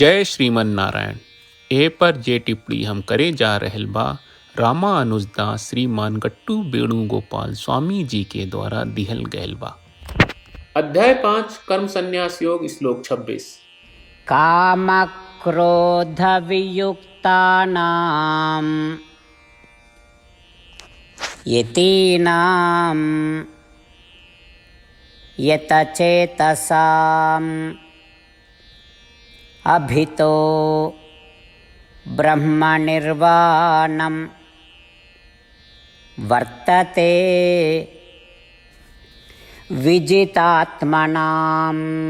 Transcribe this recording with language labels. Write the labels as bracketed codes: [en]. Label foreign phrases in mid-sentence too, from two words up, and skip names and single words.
[bho] जय श्रीमन नारायण। ए पर जे टिप्पणी हम करे जा रहल बा रामानुजदास श्रीमान गट्टू वेणुगोपाल स्वामी जी के द्वारा दिहल गयल बा। अध्याय 5 कर्म संन्यास योग श्लोक 26। [sa] काम क्रोध वियुक्तानां यतीनां यतचेतसाम् अभितो ब्रह्मनिर्वाणं वर्तते विजितात्मनाम्।